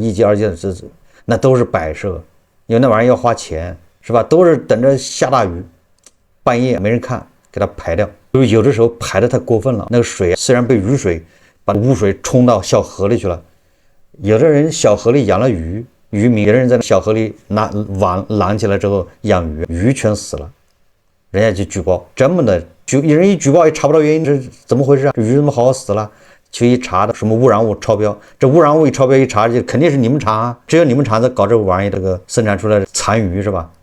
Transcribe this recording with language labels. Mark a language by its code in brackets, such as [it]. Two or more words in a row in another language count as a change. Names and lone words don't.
[zh] 一級、二級那都是擺設，因為那玩意要花錢，是吧？都是等着下大雨，半夜沒人看，給它排掉。有的時候排得太過分了，那個水雖然被雨水把污水沖到小河裡去了，有的人小河裡養了魚，漁民，有的人在小河裡拿網攔起來之後養魚，魚全死了，人家就舉報，這麼的有人一舉報也查不到原因，這怎麼回事啊？這魚怎麼好死了？去一查的什麼污染物超標，這污染物一超標一查就肯定是你們廠啊，只有你們廠子搞這玩意，這個生產出來的殘餘是吧？